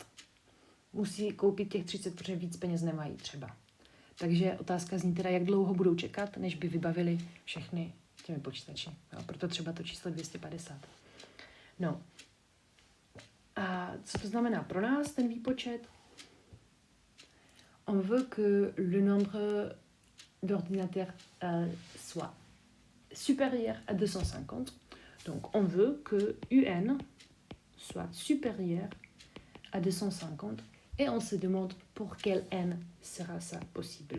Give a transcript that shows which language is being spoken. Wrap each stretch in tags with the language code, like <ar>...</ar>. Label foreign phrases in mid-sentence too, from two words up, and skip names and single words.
<cs>Musí koupit těch 30, protože víc peněz nemají třeba. Takže otázka zní teda, jak dlouho budou čekat, než by vybavili všechny těmi počítači. Jo? Proto třeba to číslo 250. No. A co to znamená pro nás, ten výpočet?</cs> <fr>On veut que le nombre d'ordinateurs soit supérieur à 250. Donc, on veut que UN soit supérieur à 250 et on se demande pour quel N sera ça possible.</fr>